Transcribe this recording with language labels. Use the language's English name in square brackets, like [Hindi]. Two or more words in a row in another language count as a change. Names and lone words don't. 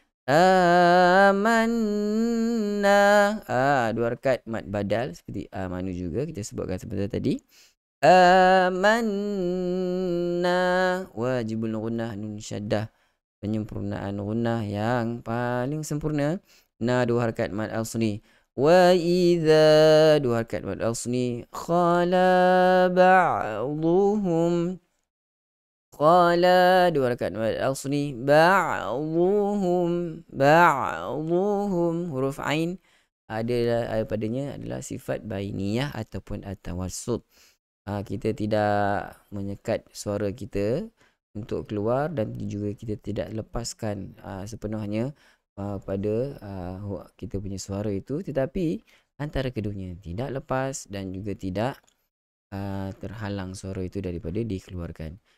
[Malay] Amanna, dua harakat mad badal seperti amanu juga kita sebutkan sebentar tadi. Amanna, [Arabic] واجب الغنة [Malay] nun syaddah, penyempurnaan gunnah yang paling sempurna. Na dua harakat mad asli. [Arabic] وإذا, [Malay] dua harakat mad asli. [Arabic] خلا بعضهم قال [Malay] dua harakat mad asli. Ba'dhuhum, huruf ain ada padanya adalah sifat bainiyah ataupun at-tawassut. Kita tidak menyekat suara kita untuk keluar, dan juga kita tidak lepaskan sepenuhnya pada kita punya suara itu, tetapi antara keduanya tidak lepas dan juga tidak terhalang suara itu daripada dikeluarkan.